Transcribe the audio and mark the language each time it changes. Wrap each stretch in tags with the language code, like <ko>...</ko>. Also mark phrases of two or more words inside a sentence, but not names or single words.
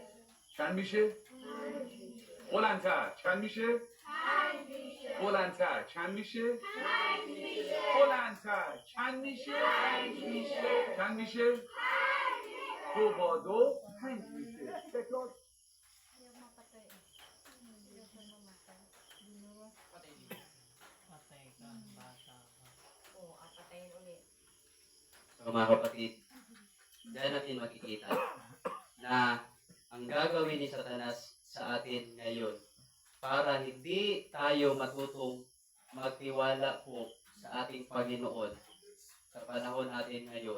<fa>چند میشه؟ بلندتر. چند میشه؟ بلندتر. چند میشه؟ بلندتر. چند میشه؟ چند میشه؟ 2 با 2 5 میشه. تکرار.</fa> <tl>Patay ka, bata ka. So mga kapatid, dahil natin makikita na ang gagawin ni Satanas sa atin ngayon para hindi tayo matutong magtiwala po sa ating Panginoon sa panahon natin ngayon.</tl>